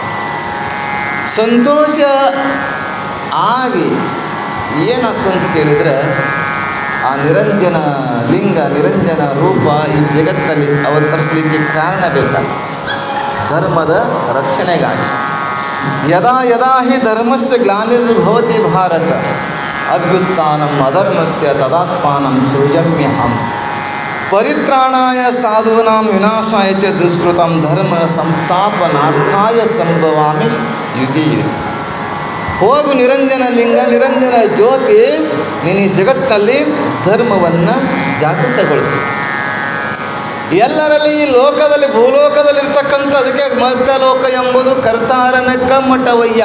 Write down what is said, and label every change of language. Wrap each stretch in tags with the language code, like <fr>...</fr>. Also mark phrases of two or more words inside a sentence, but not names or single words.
<kn>ಸಂತೋಷ ಆಗಿ ಏನಾಗ್ತಂತ ಕೇಳಿದರೆ, ಆ ನಿರಂಜನ ಲಿಂಗ ನಿರಂಜನ ರೂಪ ಈ ಜಗತ್ತಲ್ಲಿ ಅವತರಿಸಲಿಕ್ಕೆ ಕಾರಣ ಬೇಕಲ್ಲ, ಧರ್ಮದ ರಕ್ಷಣೆಗಾಗಿ.</kn> <sa>ಯದಾ ಯದಾ ಹಿ ಧರ್ಮಸ್ಯ ಗ್ಲಾನಿರ್ಭವತಿ ಭಾರತ ಅಭ್ಯುತ್ಥಾನಂ ಅಧರ್ಮಸ್ಯ ತದಾತ್ಮಾನಂ ಸೃಜಮ್ಯಹಂ ಪರಿತ್ರಾಣಾಯ ಸಾಧೂನಾಂ ವಿನಾಶಾಯ ಚ ದುಷ್ಕೃತಂ ಧರ್ಮ ಸಂಸ್ಥಾಪನಾರ್ಥಾಯ ಸಂಭವಾಮಿ ಯುಗೆ ಯುಗೆ.</sa> <kn>ಹೋಗು ನಿರಂಜನ ಲಿಂಗ ನಿರಂಜನ ಜ್ಯೋತಿ, ನೀನು ಈ ಜಗತ್ತಿನಲ್ಲಿ ಧರ್ಮವನ್ನು ಜಾಗೃತಗೊಳಿಸು. ಎಲ್ಲರಲ್ಲಿ ಈ ಲೋಕದಲ್ಲಿ ಭೂಲೋಕದಲ್ಲಿರ್ತಕ್ಕಂಥ, ಅದಕ್ಕೆ ಮಧ್ಯಲೋಕ ಎಂಬುದು ಕರ್ತಾರನ ಕಮ್ಮಟವಯ್ಯ.</kn>